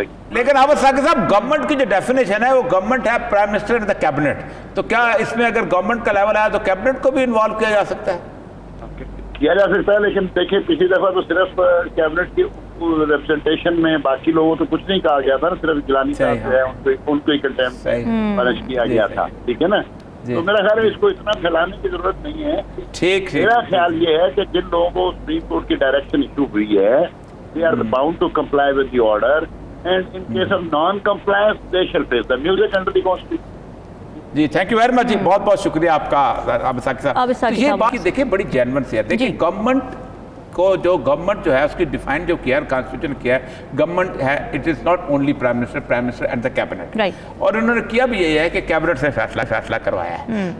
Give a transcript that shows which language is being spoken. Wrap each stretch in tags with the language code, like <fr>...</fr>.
<ur>لیکن آپ صاحب گورنمنٹ کی جو ڈیفینیشن ہے وہ گورنمنٹ ہے prime minister and the cabinet, تو کیا اس میں اگر گورنمنٹ کا لیول آیا تو کیبنٹ کو بھی انوالو کیا جا سکتا ہے؟ کیا جا سکتا ہے، لیکن دیکھیں پچھلی دفعہ تو صرف کیبنٹ کی ریپرزنٹیشن میں باقی لوگوں تو کچھ نہیں کہا گیا تھا نا، صرف گیلانی صاحب جو ہے ان کو ہی کنٹمپٹ پنش کیا گیا تھا. ٹھیک ہے نا. تو میرا خیال ہے اس کو اتنا پھیلانے کی ضرورت نہیں ہے. ٹھیک. میرا خیال یہ ہے کہ جن لوگوں کو سپریم کورٹ کی ڈائریکشن ایشو ہوئی ہے</ur> <en>they are bound to comply with the order, and in case of non-compliance they shall face the music under the constitution. جی thank you very much.</en> <ur>جی بہت بہت شکریہ آپ کا عابد ثاقب صاحب. یہ بات دیکھیں بڑی جینون سی ہے. دیکھیں گورنمنٹ کو جو ہے اس کی ڈیفائن جو کیا ہے کانسٹیٹیوشن کیا ہے، گورنمنٹ ہے</ur> <en>it is not only prime minister and the cabinet,</en> <ur>اور انہوں نے کیا بھی یہ ہے کہ کیبنٹ سے فیصلہ کروایا ہے.</ur>